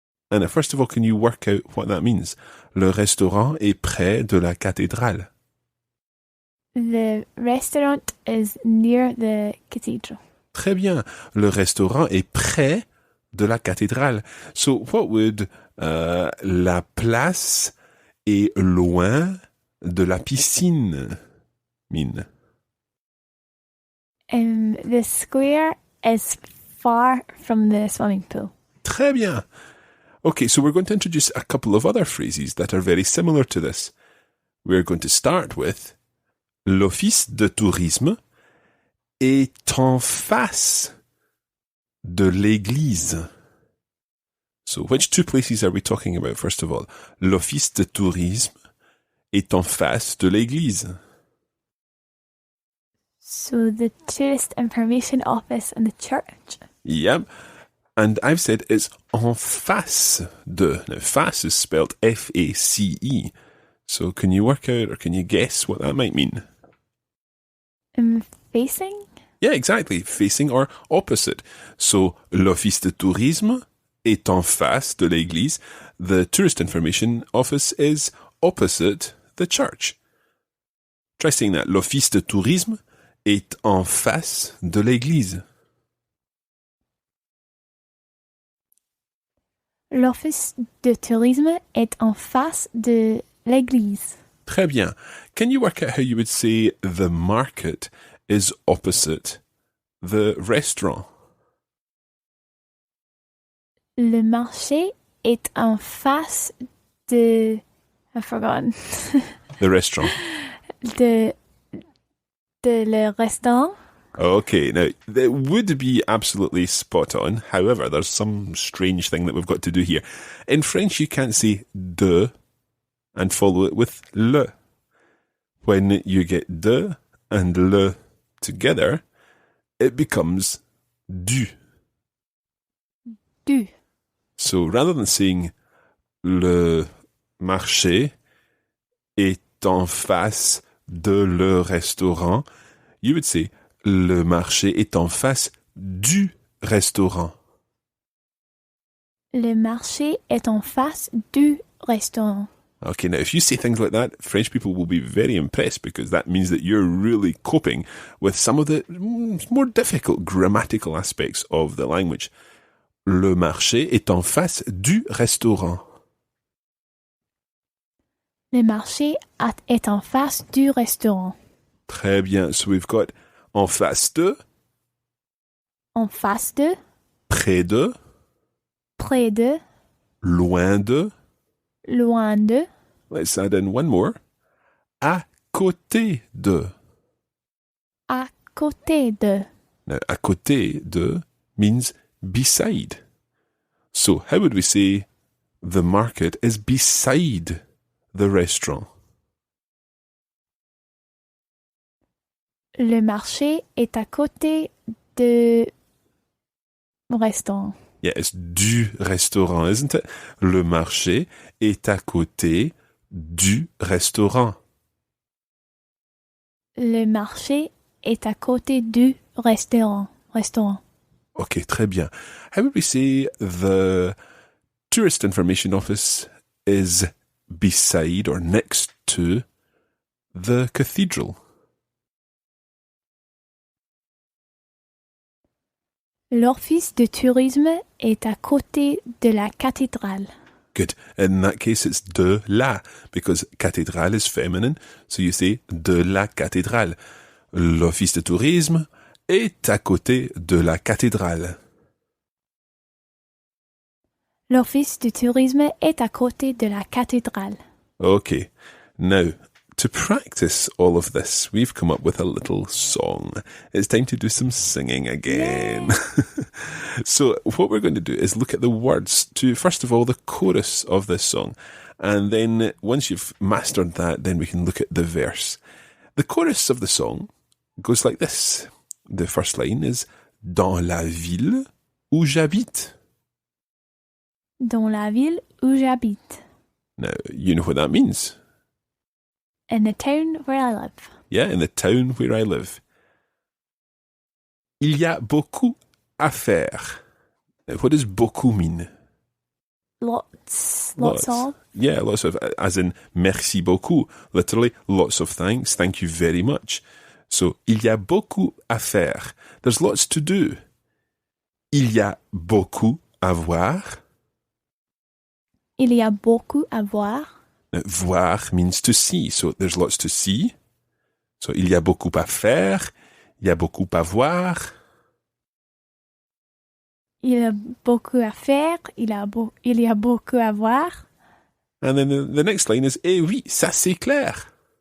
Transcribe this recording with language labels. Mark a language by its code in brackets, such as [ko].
[en] And first of all, can you work out what that means? [fr] Le restaurant est près de la cathédrale. [en] The restaurant is near the cathedral. [fr] Très bien. Le restaurant est près de la cathédrale. [en] So what would [fr] la place est loin de la piscine mean? [en] The square is far from the swimming pool. [fr] Très bien. [en] Okay, so we're going to introduce a couple of other phrases that are very similar to this. We're going to start with [fr] l'office de tourisme est en face de l'église. [en] So which two places are we talking about, first of all? [fr] L'office de tourisme est en face de l'église. [en] So the tourist information office and the church. Yep. And I've said it's en face de. Now, face is spelled F-A-C-E. So can you work out or can you guess what that might mean? Facing? Yeah, exactly. Facing or opposite. [fr] So, l'office de tourisme est en face de l'église. [en] The tourist information office is opposite the church. Try saying that. [fr] L'office de tourisme est en face de l'église. L'office de tourisme est en face de l'église. Très bien. [en] Can you work out how you would say the market is opposite the restaurant? [fr] Le marché est en face de... [en] I've forgotten. The restaurant. [fr] de le restaurant. [en] Okay, now, that would be absolutely spot on. However, there's some strange thing that we've got to do here. In French, you can't say de and follow it with le. When you get de and le together, it becomes du. [fr] Du. [en] So rather than saying [fr] le marché est en face de le restaurant, [en] you would say [fr] le marché est en face du restaurant. Le marché est en face du restaurant. [en] Okay, now if you say things like that, French people will be very impressed because that means that you're really coping with some of the more difficult grammatical aspects of the language. [fr] Le marché est en face du restaurant. Le marché est en face du restaurant. Très bien. [en] So we've got [fr] en face de, En face de, près de, près de, loin de. loin de, Let's add in one more. À côté de. à côté de. [en] Now, à côté de means beside. So, how would we say the market is beside the restaurant? [fr] Le marché est à côté de restaurant. [en] Yeah, it's [fr] du restaurant, [en] isn't it? [fr] Le marché est à côté du restaurant. Le marché est à côté du restaurant. Okay, très bien. [en] How would we say the tourist information office is beside or next to the cathedral? [fr] L'office de tourisme est à côté de la cathédrale. [en] Good. In that case, it's de la, because cathédrale is feminine, so you say [fr] de la cathédrale. L'office de tourisme est à côté de la cathédrale. L'office de tourisme est à côté de la cathédrale. [en] Okay. Now, to practice all of this, we've come up with a little song. It's time to do some singing again. So what we're going to do is look at the words to, first of all, the chorus of this song. And then once you've mastered that, then we can look at the verse. The chorus of the song goes like this. The first line is [fr] dans la ville où j'habite. Dans la ville où j'habite. [en] Now, you know what that means. In the town where I live. Yeah, in the town where I live. [fr] Il y a beaucoup à faire. [en] Now, what does beaucoup mean? Lots of. Yeah, lots of, as in [fr] merci beaucoup. [en] Literally, lots of thanks. Thank you very much. [fr] So, il y a beaucoup à faire. [en] There's lots to do. [fr] Il y a beaucoup à voir. Il y a beaucoup à voir. [en] Now, voir means to see, so there's lots to see. [fr] So, il y a beaucoup à faire. Il y a beaucoup à voir. Il y a beaucoup à faire. Il y a beaucoup à voir. [en] And then the next line is, [fr] eh oui, ça c'est clair.